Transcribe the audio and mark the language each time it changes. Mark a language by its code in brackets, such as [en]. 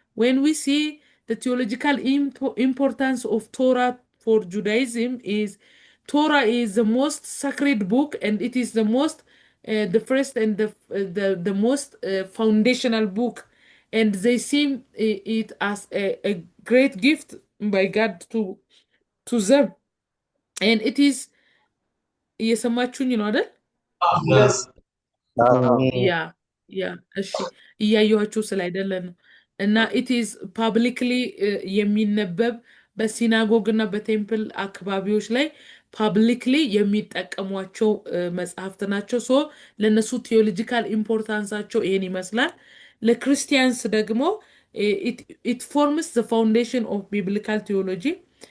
[en] When we see the theological importance of Torah for Judaism is Torah is the most sacred book, and it is the most the first and the most foundational book, and they see it as a great gift by God to them. And it is [am] እየሰማችሁኝ ነው አይደል? [en] Yes. [am] ያ እሺ እያየኋችሁ ስላይደለ ነው። እና [en] it is publicly [am] የሚነበብ በሲናጎግ እና በቴምፕል አካባቢዎች ላይ ፐብሊክሊ የሚጠቀሟቸው መጽሐፍት ናቸው። ሶ ለነሱ ቴዎሎጂካል ኢምፖርታንሳቸው ይሄን ይመስላል። ለክርስቲያንስ ደግሞ [en] it forms the foundation of biblical theology.